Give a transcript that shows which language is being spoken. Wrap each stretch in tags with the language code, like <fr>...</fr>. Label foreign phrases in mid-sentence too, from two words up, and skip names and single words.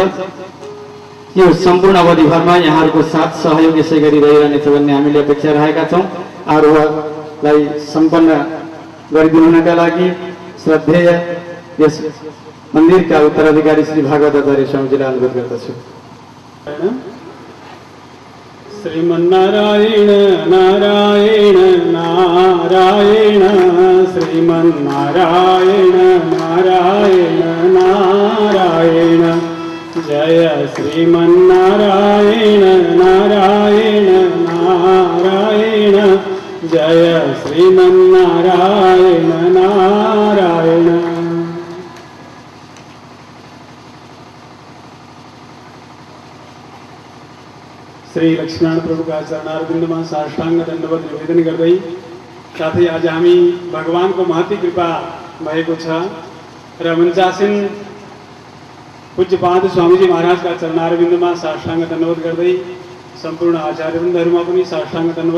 <ne>यो सम्पूर्ण अवधिभरमा यहाँहरूको साथ सहयोग यसै गरी रहिरहनेछ भन्ने हामीले अपेक्षा राखेका छौँ। आरोहलाई सम्पन्न गरिदिनुका लागि श्रद्धेय यस मन्दिरका उत्तराधिकारी श्री भागवत आचार्य स्वामीजीलाई अनुरोध गर्दछु। श्रीमन्नारायण नारायण नारायण, श्रीमन्नारायण नारायण नारायण, जय श्रीमन्नारायण नारायण नारायण, जय श्रीमन्नारायण नारायण। श्री लक्ष्मीनारायण प्रभु का चरणारविन्दमा साष्टाङ्ग दण्डवत निवेदन गर्दै साथै आज हामी भगवानको महती कृपा भएको छ र मञ्चासीन पूज्यपाद स्वामीजी महाराजका चरणारविन्दमा साष्टाङ्ग दण्डवत गर्दै सम्पूर्ण आचार्यवृन्दहरूमा पनि साष्टाङ्ग दण्डवत</ne>